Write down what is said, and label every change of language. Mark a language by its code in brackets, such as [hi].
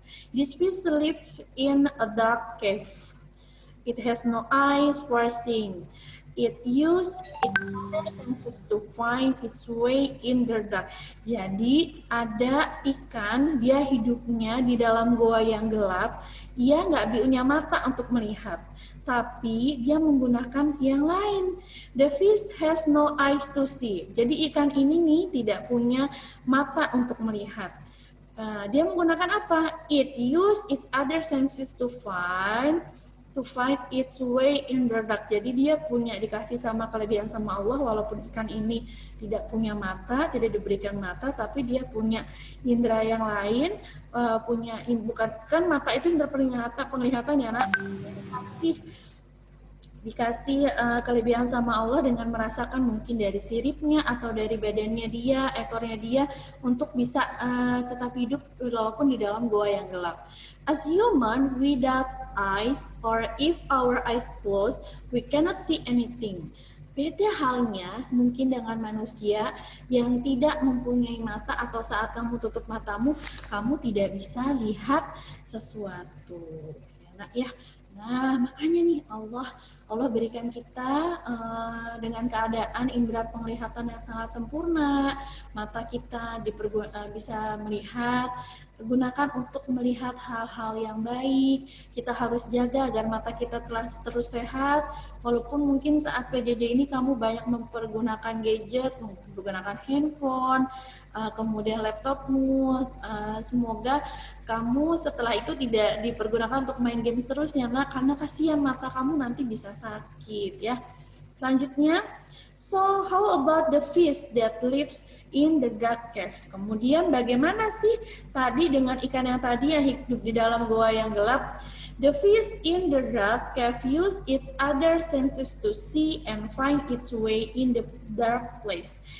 [en] This fish lives in a dark cave. It has no eyes for seeing. It uses its other senses to find its way in the dark. [id] Jadi ada ikan, dia hidupnya di dalam goa yang gelap. Ia nggak punya mata untuk melihat, tapi dia menggunakan yang lain. [en] The fish has no eyes to see. [id] Jadi ikan ini nih tidak punya mata untuk melihat. Dia menggunakan apa? [en] It use its other senses to find its way in the dark. [id] Jadi dia dikasih sama kelebihan sama Allah, walaupun ikan ini tidak punya mata, tidak diberikan mata, tapi dia punya indera yang lain, bukan kan mata itu indera penglihatan ya nak. Dikasih kelebihan sama Allah dengan merasakan mungkin dari siripnya atau dari badannya dia, ekornya dia, untuk bisa tetap hidup walaupun di dalam goa yang gelap. [en] As human without eyes, or if our eyes closed, we cannot see anything. [id] Beda halnya mungkin dengan manusia yang tidak mempunyai mata, atau saat kamu tutup matamu, kamu tidak bisa lihat sesuatu. Ya. Nah, makanya nih Allah berikan kita dengan keadaan indera penglihatan yang sangat sempurna. Mata kita bisa melihat, gunakan untuk melihat hal-hal yang baik. Kita harus jaga agar mata kita terus sehat. Walaupun mungkin saat PJJ ini kamu banyak mempergunakan gadget, menggunakan handphone, kemudian laptopmu, semoga kamu setelah itu tidak dipergunakan untuk main game terus ya nak, karena kasihan mata kamu nanti bisa sakit ya. Selanjutnya, [en] so how about the fish that lives in the dark cave? [id] Kemudian bagaimana sih tadi dengan ikan yang tadi yang hidup di dalam goa yang gelap? [en] The fish in the dark cave use its other senses to see and find its way in the dark place.